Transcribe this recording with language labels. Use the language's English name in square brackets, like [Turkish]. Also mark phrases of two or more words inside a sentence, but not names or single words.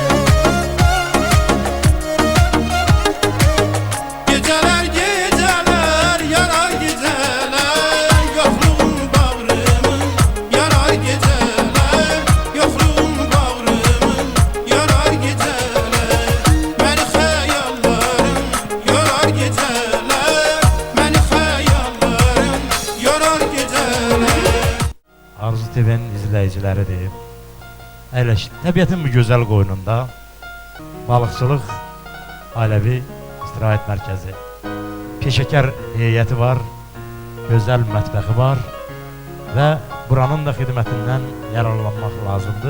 [Turkish] Geceler geceler yarar geceler Yokluğun bağrımı yarar geceler Yokluğun bağrımı yarar geceler [Azerbaijani] Məni xəyalların [Turkish] yorar geceler [Azerbaijani] Məni xəyalların [Turkish] yorar geceler [Azerbaijani] Arzu TV'nin izləyiciləridir. Əyləş, təbiətin bu gözəl qoynunda balıqçılıq ailəvi istirahət mərkəzi, peşəkar heyəti var, gözəl mətbəxi var və buranın da xidmətindən yararlanmaq lazımdır.